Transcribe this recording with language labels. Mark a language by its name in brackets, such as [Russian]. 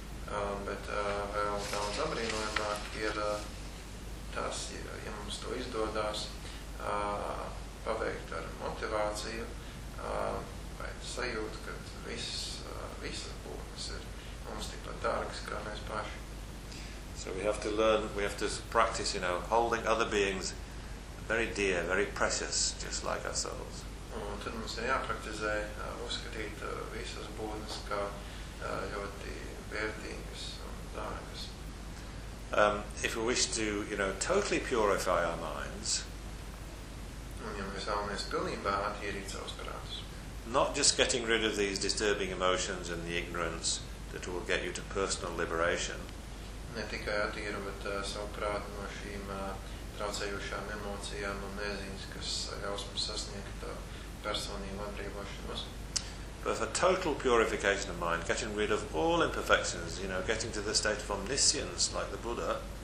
[Latvian] Bet vēl daudz apbrīnojamāk ir tas, ja mums to izdodas paveikt ar motivāciju vai sajūtu, ka visas būtnes ir mums tikpat dārgas kā mēs paši. [English] So we have to learn, we have to practice, you know, holding other beings very dear, very precious, just like ourselves. [Latvian] Un tad mums ir jāpraktizē uzskatīt visas būtnes kā ļoti vērtīgas un dārgas. [English] If we wish to, you know, totally purify our minds, [Latvian] un ja mēs vēlamies pilnībā attīrīt savus prātus, [English] not just getting rid of these disturbing emotions and the ignorance that will get you to personal liberation, [Latvian] ne tikai attīrot savu prātu no šīm traucējošām emocijām un nezinis, kas ļaus mums sasniegt personīgu atbrīvošanos. [English] But for total purification of mind, getting rid of all imperfections, you know, getting to the state of omniscience like the Buddha.